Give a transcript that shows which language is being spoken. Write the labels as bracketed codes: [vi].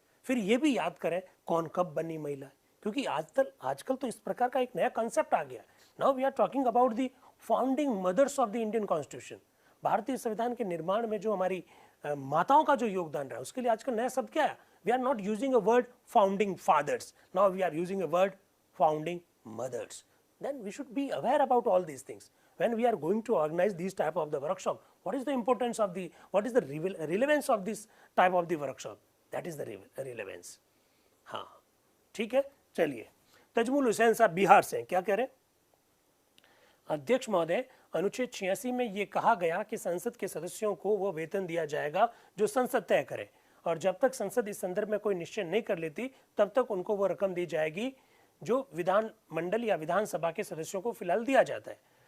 [hi] फिर ये भी याद करें कौन कब बनी महिला, क्योंकि आजकल तो इस प्रकार का एक नया कंसेप्ट आ गया। [en] Now we are talking about the founding mothers of the Indian constitution. [hi] भारतीय संविधान के निर्माण में जो हमारी माताओं का जो योगदान रहा है उसके लिए आजकल नया शब्द क्या है? [en] We are not using a word founding fathers, now we are using a word founding mothers. Then we should be aware about all these things. When we are going to organize these type of the workshop, what is the importance of the, what is the relevance of this type of the workshop? That is the relevance. [hi] हाँ ठीक है, चलिए। तजमुल हुसैन साहब बिहार से क्या कह रहे हैं? अध्यक्ष महोदय, अनुच्छेद 86 में ये कहा गया कि संसद के सदस्यों को वो वेतन दिया जाएगा जो संसद तय करे, और जब तक संसद इस संदर्भ में कोई निश्चय नहीं कर लेती तब तक उनको वो रकम दी जाएगी जो विधान मंडल या विधानसभा के सदस्यों को फिलहाल दिया जाता है।